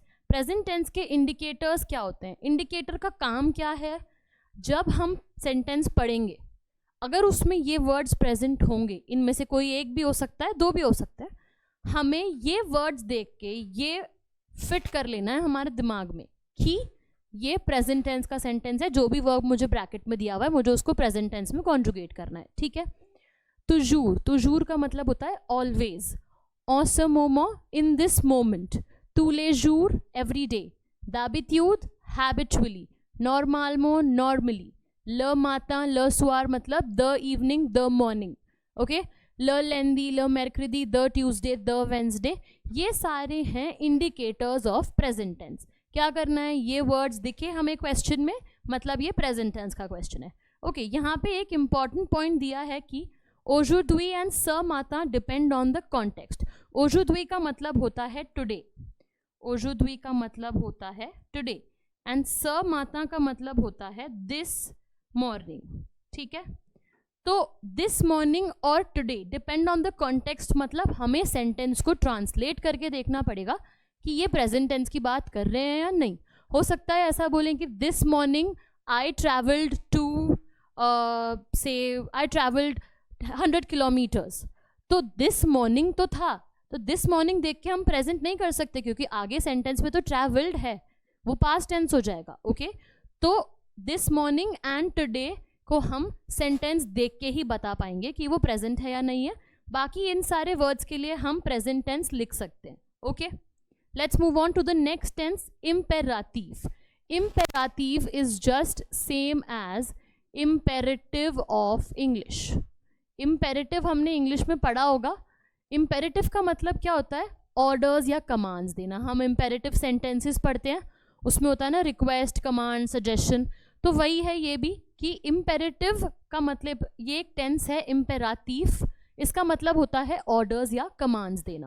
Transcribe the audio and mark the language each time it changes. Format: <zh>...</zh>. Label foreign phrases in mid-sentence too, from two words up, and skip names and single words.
<en>present tense</en> <hi>के इंडिकेटर्स क्या होते हैं. इंडिकेटर का काम क्या है, जब हम सेंटेंस पढ़ेंगे अगर उसमें ये</hi> <en>words present</en> <hi>होंगे, इनमें से कोई एक भी हो सकता है, 2 भी हो सकता है, हमें ये वर्ड्स देख के ये फिट कर लेना है हमारे दिमाग में कि ये</hi> <en>present tense</en> <hi>का सेंटेंस है, जो भी वर्ब मुझे ब्रैकेट में दिया हुआ है मुझे उसको</hi> <en>present tense</en> <hi>में कॉन्जुगेट करना है, ठीक है।</hi> <fr>toujours, toujours</fr> <hi>का मतलब होता है ऑलवेज।</hi> <fr>en ce moment,</fr> <en>in this moment,</en> <fr>tous les jours,</fr> <en>every day,</en> <fr>d'habitude, habitually, normalement, normally, le matin, le soir मतलब</fr> <en>the evening, the morning,</en> <fr>okay, le lundi, le mercredi,</fr> <en>the Tuesday, the Wednesday,</en> <hi>ये सारे हैं</hi> <en>indicators of present tense।</en> <hi>क्या करना है, ये words दिखे हमें क्वेश्चन में, मतलब ये प्रेजेंट टेंस का क्वेश्चन है। ओके, यहाँ पे एक</hi> <en>important point</en> <hi>दिया है कि aujourd'hui एंड</hi> <fr>ce matin</fr> <en>depend on the context.</en> <hi>aujourd'hui का मतलब होता है टुडे, aujourd'hui का मतलब होता है टुडे, एंड</hi> <fr>ce matin</fr> <hi>का मतलब होता है</hi> <en>this morning,</en> <hi>ठीक है। तो</hi> <en>this morning</en> <hi>और</hi> <en>today depend on the context,</en> <hi>मतलब हमें सेंटेंस को ट्रांसलेट करके देखना पड़ेगा कि ये</hi> <en>present tense</en> <hi>की बात कर रहे हैं या नहीं। हो सकता है ऐसा बोलें कि</hi> <en>this morning I travelled to say I travelled 100 kilometers,</en> <hi>तो</hi> <en>this morning</en> <hi>तो था, तो</hi> <en>this morning</en> <hi>देख के हम प्रेजेंट नहीं कर सकते क्योंकि आगे सेंटेंस में तो ट्रैवल्ड है, वो</hi> <en>past tense</en> <hi>हो जाएगा, ओके। तो</hi> <en>this morning and today</en> <hi>को हम सेंटेंस देख के ही बता पाएंगे कि वो प्रेजेंट है या नहीं है। बाकी इन सारे वर्ड्स के लिए हम</hi> <en>present tense</en> <hi>लिख सकते हैं, ओके।</hi> <en>Let's move on to the next tense, imperative. Imperative is just same as imperative of English.</en> <hi>Imperative हमने इंग्लिश में पढ़ा होगा। Imperative का मतलब क्या होता है, ऑर्डर्स या कमांड्स देना। हम</hi> <en>imperative sentences</en> <hi>पढ़ते हैं, उसमें होता है ना</hi> <en>request, command, suggestion,</en> <hi>तो वही है ये भी कि imperative का मतलब, ये एक टेंस है imperative, इसका मतलब होता है ऑर्डर्स या कमांड्स देना।</hi>